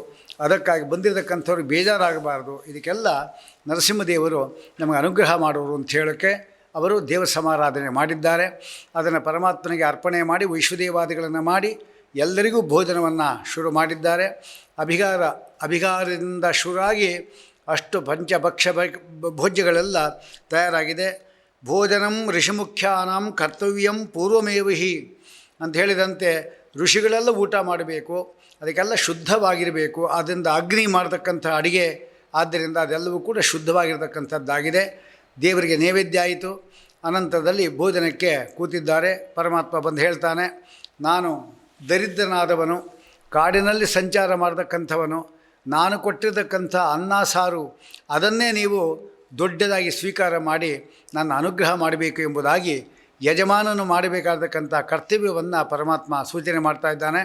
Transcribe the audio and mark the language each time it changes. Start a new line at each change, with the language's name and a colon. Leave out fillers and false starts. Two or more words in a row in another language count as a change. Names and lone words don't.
Kannada: ಅದಕ್ಕಾಗಿ ಬಂದಿರತಕ್ಕಂಥವ್ರು ಬೇಜಾರಾಗಬಾರ್ದು. ಇದಕ್ಕೆಲ್ಲ ನರಸಿಂಹದೇವರು ನಮಗೆ ಅನುಗ್ರಹ ಮಾಡೋರು ಅಂತ ಹೇಳೋಕ್ಕೆ ಅವರು ದೇವರ ಸಮಾರಾಧನೆ ಮಾಡಿದ್ದಾರೆ. ಅದನ್ನು ಪರಮಾತ್ಮನಿಗೆ ಅರ್ಪಣೆ ಮಾಡಿ ವೈಶ್ವದೇವಾದಿಗಳನ್ನು ಮಾಡಿ ಎಲ್ಲರಿಗೂ ಭೋಜನವನ್ನು ಶುರು ಮಾಡಿದ್ದಾರೆ. ಅಭಿಗಾರದಿಂದ ಶುರುವಾಗಿ ಅಷ್ಟು ಪಂಚಭಕ್ಷ ಭೋಜ್ಯಗಳೆಲ್ಲ ತಯಾರಾಗಿದೆ.
Sanskrit: ಭೋಜನಂ ಋಷಿಮುಖ್ಯಾನಾಂ ಕರ್ತವ್ಯಂ ಪೂರ್ವಮೇವ ಹಿ
Kannada: ಅಂತ ಹೇಳಿದಂತೆ ಋಷಿಗಳೆಲ್ಲ ಊಟ ಮಾಡಬೇಕು, ಅದಕ್ಕೆಲ್ಲ ಶುದ್ಧವಾಗಿರಬೇಕು. ಆದ್ದರಿಂದ ಅಗ್ನಿ ಮಾಡತಕ್ಕಂಥ ಅಡಿಗೆ, ಆದ್ದರಿಂದ ಅದೆಲ್ಲವೂ ಕೂಡ ಶುದ್ಧವಾಗಿರ್ತಕ್ಕಂಥದ್ದಾಗಿದೆ. ದೇವರಿಗೆ ನೈವೇದ್ಯ ಆಯಿತು. ಅನಂತರದಲ್ಲಿ ಭೋಜನಕ್ಕೆ ಕೂತಿದ್ದಾರೆ. ಪರಮಾತ್ಮ ಬಂದು ಹೇಳ್ತಾನೆ, ನಾನು ದರಿದ್ರನಾದವನು, ಕಾಡಿನಲ್ಲಿ ಸಂಚಾರ ಮಾಡತಕ್ಕಂಥವನು, ನಾನು ಕೊಟ್ಟಿರತಕ್ಕಂಥ ಅನ್ನ ಸಾರು ಅದನ್ನೇ ನೀವು ದೊಡ್ಡದಾಗಿ ಸ್ವೀಕಾರ ಮಾಡಿ ನನ್ನ ಅನುಗ್ರಹ ಮಾಡಬೇಕು ಎಂಬುದಾಗಿ ಯಜಮಾನನು ಮಾಡಬೇಕಾದಕ್ಕಂಥ ಕರ್ತವ್ಯವನ್ನು ಪರಮಾತ್ಮ ಸೂಚನೆ ಮಾಡ್ತಾ ಇದ್ದಾನೆ.